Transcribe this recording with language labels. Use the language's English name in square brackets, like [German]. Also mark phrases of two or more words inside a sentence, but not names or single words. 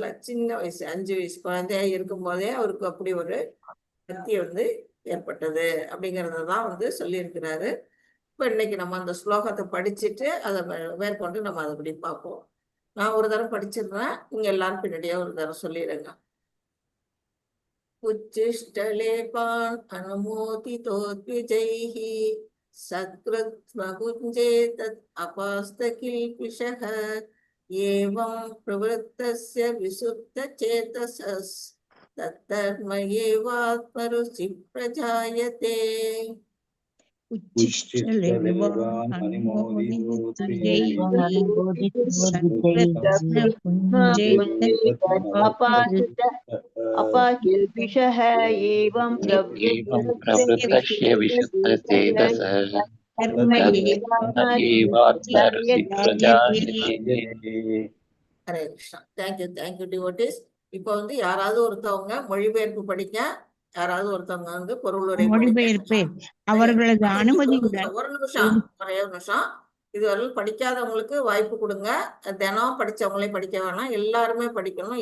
[Tamil] சின்ன வயசு, 5 வயசு குழந்தையா இருக்கும் போதே அவருக்கு அப்படி ஒரு பக்தி ஏற்பட்டது அப்படிங்கறதான் சொல்லியிருக்கிறாரு. இப்ப இன்னைக்கு நம்ம அந்த ஸ்லோகத்தை படிச்சுட்டு அதை மேற்கொண்டு நம்ம அதை படி பார்ப்போம். நான் ஒரு தடவை படிச்சிடுறேன், நீங்க எல்லாரும் பின்னாடியே ஒரு தடவை சொல்லிடுங்க. [Sanskrit] उच्छिष्टलेपान् अनुमोदितो द्विजैः सत्कृत्वभुञ्जे तत् अपास्तकिल्पिषः एवं प्रवृत्तस्य विसुप्तचेतसस् तद्धर्म एवात्मरुचि प्रजायते। अपाकिल्पिषः एवं प्रवृत्तस्य विशुद्धचेतसः हरे कृष्ण. [English] Thank you devotees. [Tamil] இப்போ வந்து யாராவது ஒருத்தவங்க மொழிபெயர்ப்பு படிக்க, யாராவது ஒருத்தவங்க வந்து பொருளுரை மொழிபெயர்ப்பு அவர்களது அனுமதியுடன் ஒரு நிமிஷம், ஒரே ஒரு நிமிஷம். இதுவரை படிக்காதவங்களுக்கு வாய்ப்பு கொடுங்க. தினம் படிச்சவங்களே படிக்க வேணாம், எல்லாருமே படிக்கணும்.